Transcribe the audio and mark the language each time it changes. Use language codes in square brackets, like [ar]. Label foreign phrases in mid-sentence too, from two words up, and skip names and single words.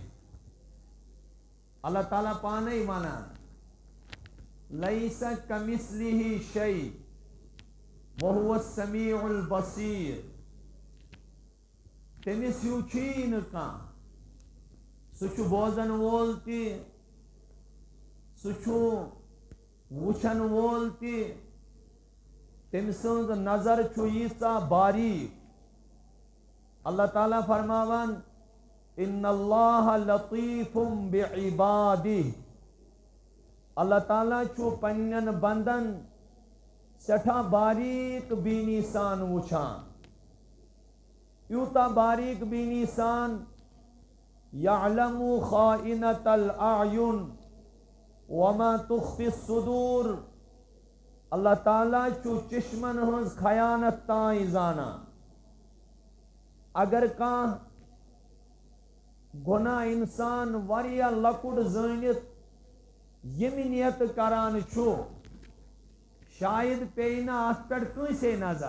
[ks] اللہ تعالیٰ پانے ونان [ar] لیس کمثلہ شیء وہو السمیع البصیر [ks] تٔمِس ہیوٗ چھُیی نہٕ کانٛہہ سُہ چھُ بوزن وول تہِ سُہ چھُ وٕچھن وول تہِ تٔمۍ سٕنٛز نظر چھُ ییٖژاہ باریٖک۔ اللہ تعالیٰ فرماوان [ar] ان اللہ لطیف بعبادہ اللہ [ks] تعالیٰ چھُ پننٮ۪ن بندن سٮ۪ٹھاہ باریٖک بیٖنی سان وٕچھان، یوٗتاہ باریٖک بیٖنی سان [ar] یعلم خائنۃ الاعین وما تخفی الصدور [ks] اللہ تعالیٰ چھُ چشمن ہٕنٛز خیانت تام زانان۔ اگر کانٛہہ گۄناہ انسان واریاہ لۄکُٹ زٲنِتھ ییٚمہِ نیتہٕ کران چھُ شاید پیٚیہِ نہٕ اَتھ پٮ۪ٹھ کٲنٛسے نظر۔